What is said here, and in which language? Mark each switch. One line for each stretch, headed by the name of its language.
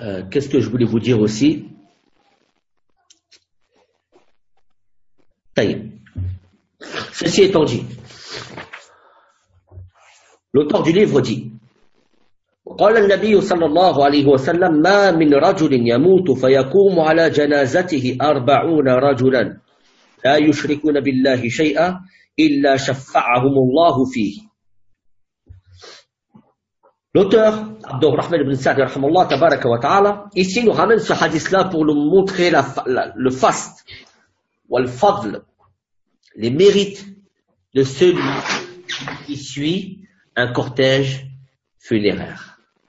French: Qu'est-ce que je voulais vous dire aussi? Ceci étant dit, l'auteur du livre dit:
Arabic: قال النبي صلى الله عليه وسلم ما من رجل يموت فيقوم على جنازته أربعون رجلا لا يشركون بالله شيئا إلا شفعهم الله فيه.
French: L'auteur عبد الرحمن بن سعد
Arabic: رحمه الله تبارك وتعالى
French: ici nous ramène ce hadith là pour nous montrer le faste wal fadl, les mérites de celui qui suit un cortège funéraire.